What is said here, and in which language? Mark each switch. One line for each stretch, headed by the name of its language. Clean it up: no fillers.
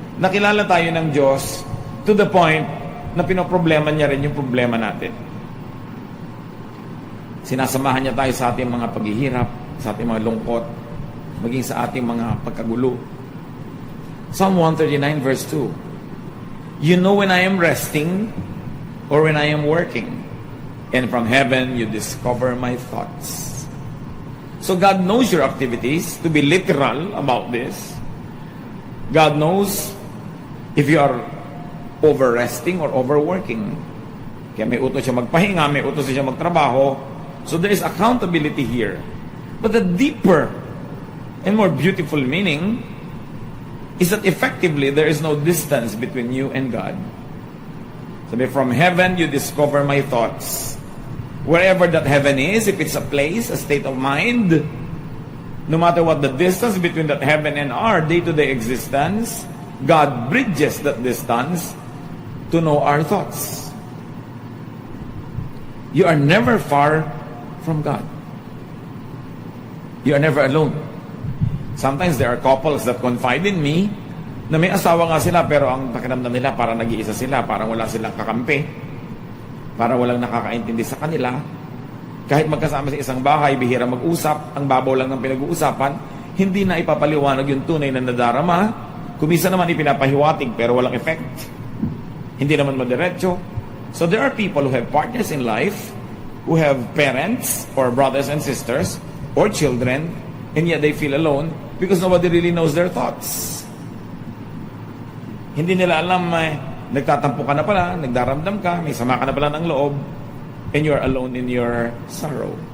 Filipino: Nakilala tayo ng Diyos
English: to the point
Filipino: na pinoproblema niya rin yung problema natin. Sinasamahan niya tayo sa ating mga paghihirap, sa ating mga lungkot, maging sa ating mga pagkagulo.
English: Psalm 139 verse 2. You know when I am resting or when I am working, and from heaven you discover my thoughts. So God knows your activities, to be literal about this. God knows if you are over-resting or overworking.
Filipino: Kaya may utos siya magpahinga, may utos siya magtrabaho.
English: So there is accountability here. But the deeper and more beautiful meaning is that effectively there is no distance between you and God.
Filipino: Sabi,
English: from heaven you discover my thoughts. Wherever that heaven is, if it's a place, a state of mind, no matter what the distance between that heaven and our day-to-day existence, God bridges that distance to know our thoughts. You are never far from God. You are never alone. Sometimes there are couples that confide in me
Filipino: na may asawa nga sila pero ang pakiramdam nila parang nag-iisa sila, parang wala silang kakampi, parang walang nakakaintindi sa kanila. Kahit magkasama sa isang bahay, bihira mag-usap, ang babaw lang ng pinag-uusapan, hindi na ipapaliwanag yung tunay na nadarama. Kumisa naman ipinapahiwatig pero walang effect. Hindi naman madiretso.
English: So there are people who have partners in life, who have parents or brothers and sisters or children, and yet they feel alone because nobody really knows their thoughts.
Filipino: Hindi nila alam, nagtatampo ka na pala, nagdaramdam ka, may sama ka na pala ng loob,
English: and you're alone in your sorrow.